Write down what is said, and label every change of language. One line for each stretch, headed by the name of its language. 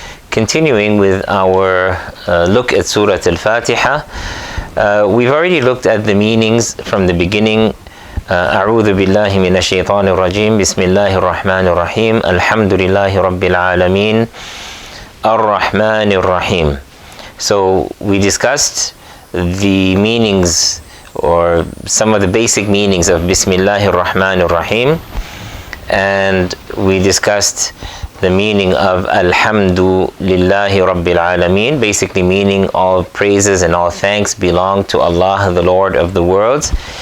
English: Continuing with our look at Surah Al-Fatiha, we've already looked at the meanings from the beginning.
Arabic: أعوذ بالله من الشيطان الرجيم بسم الله الرحمن الرحيم الحمد لله رب العالمين الرحمن الرحيم.
English: So we discussed the meanings or some of the basic meanings of Bismillahir Rahmanir Rahim, and we discussed the meaning of Alhamdu Lillahi Rabbil Alameen, basically meaning all praises and all thanks belong to Allah, the Lord of the worlds.